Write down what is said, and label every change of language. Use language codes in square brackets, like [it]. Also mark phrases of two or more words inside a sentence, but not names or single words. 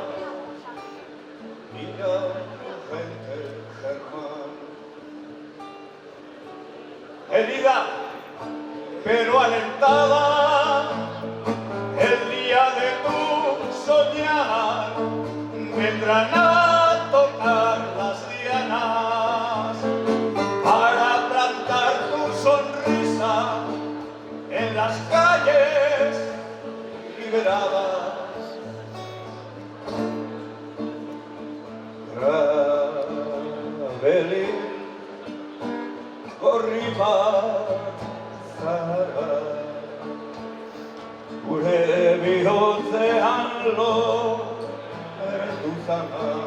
[es] Niña, gente, Germán, herida pero alentada, el día de tu soñar vendrán a tocar las dianas para plantar tu sonrisa en las calles liberadas. [eu] Rabelin gorri bat zara, gure bihotzean loratu zana.